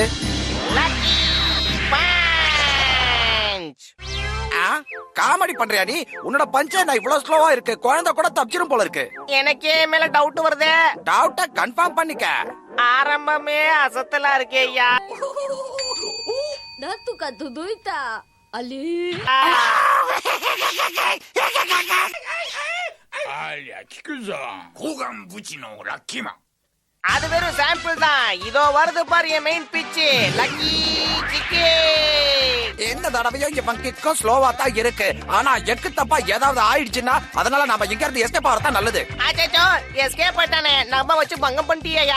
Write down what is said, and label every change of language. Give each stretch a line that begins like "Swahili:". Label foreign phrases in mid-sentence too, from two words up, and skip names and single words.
Tamil: லக்கி பஞ்ச். காமெடி பண்றியா நீ? உன்னோட பஞ்ச நான் இவ்வளவு ஸ்லோவா இருக்கு, குழந்தை கூட தப்பிச்சிரும் போல இருக்கு. எனக்கே மேல டவுட் வருதே.
English: doubt confirm
Tamil: பண்ணிக்க. ஆரம்பமே அசத்தலா இருக்கே ஐயா.
Japanese: なんとか届いた。あれ？ありゃ聞くぞ。高岩ブチのラッキーマン。
Tamil: அது வெறும் சாம்பிள் தான். இதோ வருது பாரு என்
English: main pitch.
Tamil: லக்கி சிக்கி. இந்த தடவையும் இவன் கிக்கும் ஸ்லோவா தான் இருக்கு. ஆனா எக்கு தப்பா ஏதாவது ஆயிடுச்சுன்னா அதனால நாம இங்க இருந்து எஸ்கேப் ஆறதா நல்லது. அச்சோ, எஸ்கேப் ஆயிட்டானே. நம்ம வச்சு பங்கம் பண்ணிட்டியா?